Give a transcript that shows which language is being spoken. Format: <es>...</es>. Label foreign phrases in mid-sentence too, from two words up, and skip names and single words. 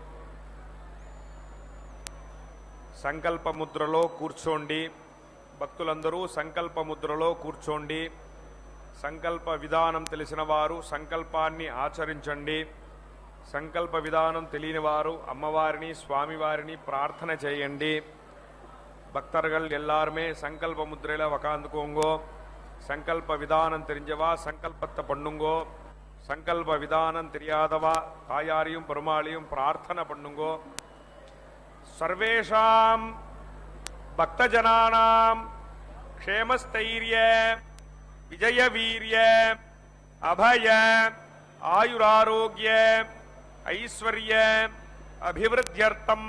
<te>సంకల్ప ముద్రలో కూర్చోండి. భక్తులందరూ సంకల్ప ముద్రలో కూర్చోండి. సంకల్ప విధానం తెలిసిన వారు సంకల్పాన్ని ఆచరించండి. సంకల్ప విధానం తెలియని వారు అమ్మవారిని స్వామివారిని ప్రార్థన చేయండి.</te> <ta>பக்தர்கள் எல்லாருமே சங்கல்ப முத்திரையில் உக்காந்துக்கோங்கோ. சங்கல்ப விதானம் தெரிஞ்சவா சங்கல்பத்தை பண்ணுங்கோ. சங்கல்ப விதானம் தெரியாதவா தாயாரையும் பெருமாளையும் பிரார்த்தனை பண்ணுங்கோ.</ta> <sa>सर्वेषां भक्तजनानां क्षेमस्थैर्य विजयवीर्य अभय आयुरारोग्य ऐश्वर्य अभिवृद्ध्यर्थं</sa>